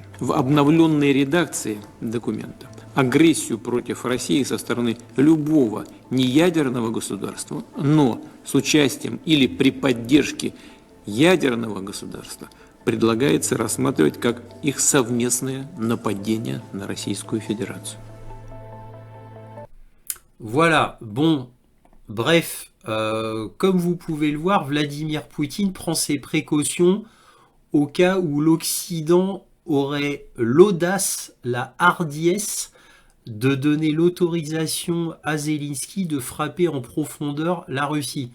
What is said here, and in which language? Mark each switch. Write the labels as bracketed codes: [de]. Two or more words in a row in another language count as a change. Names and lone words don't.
[ru] В обновленной редакции документа агрессию против России со стороны любого неядерного государства, но с участием или при поддержке ядерного государства предлагается рассматривать как их совместное нападение на Российскую Fédération. [fr] Voilà, bon, bref, comme vous pouvez le voir, Vladimir Poutine prend ses précautions au cas où l'Occident aurait l'audace, la hardiesse de donner l'autorisation à Zelensky de frapper en profondeur la Russie.